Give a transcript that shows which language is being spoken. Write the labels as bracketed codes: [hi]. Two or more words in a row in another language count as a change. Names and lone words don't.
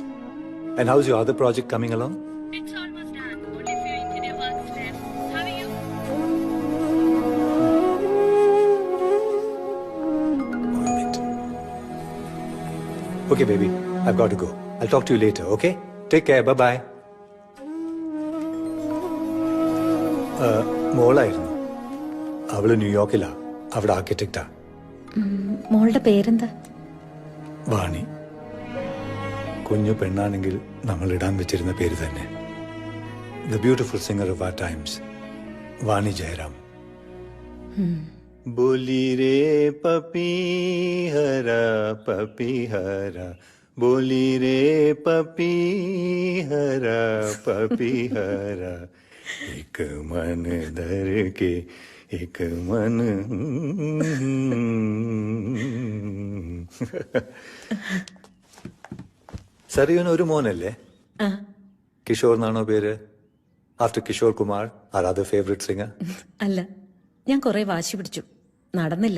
[en] And how's your other project coming along? It's almost done. Only few engineer works left. How are you? Okay, baby. I've got to go. I'll talk to you later, okay? Take care. Bye-bye. [ml] മോളായിരുന്നു. അവള് ന്യൂയോർക്കിലാ. അവിടെ ആർക്കിടെക്റ്റാ. മോളുടെ പേരെന്താ? വാണി. കുഞ്ഞു പെണ്ണാണെങ്കിൽ നമ്മൾ ഇടാൻ വെച്ചിരുന്ന പേര് തന്നെ. [en] The beautiful singer of our times, വാണി ജയറാം. [hi] बोली रे पपीहरा पपीहरा, बोली रे पपीहरा पपीहरा, एक मन धर के एक मन. [ml] സറിയുന് ഒരു മോനല്ലേ? കിഷോർ എന്നാണോ പേര്? [en] After Kishore Kumar, our other favourite singer? [ml] അല്ല, ഞാൻ കുറെ വാശി പിടിച്ചു, നടന്നില്ല.